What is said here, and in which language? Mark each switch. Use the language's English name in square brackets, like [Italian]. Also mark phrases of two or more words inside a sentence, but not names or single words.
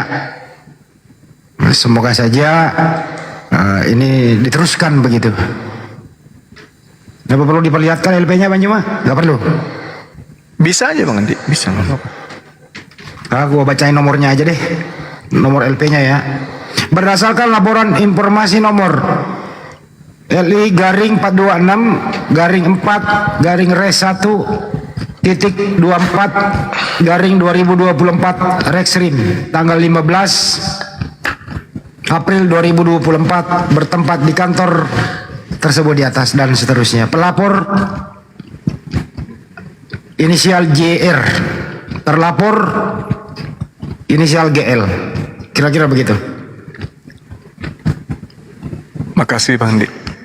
[Indonesian] Semoga saja ini diteruskan begitu. Nggak perlu diperlihatkan LP-nya Bang Juma? Nggak perlu. Bisa aja Bang Andi, bisa. Gua bacain nomornya aja deh. Nomor LP-nya ya. Berdasarkan laporan informasi nomor LI garing 426 garing 4 garing res 1 titik 24 garing 2024 Rexrim tanggal 15 April 2024 bertempat di kantor tersebut di atas dan seterusnya. Pelapor inisial JR, terlapor inisial GL. Kira-kira begitu. Makasih Bang Andi.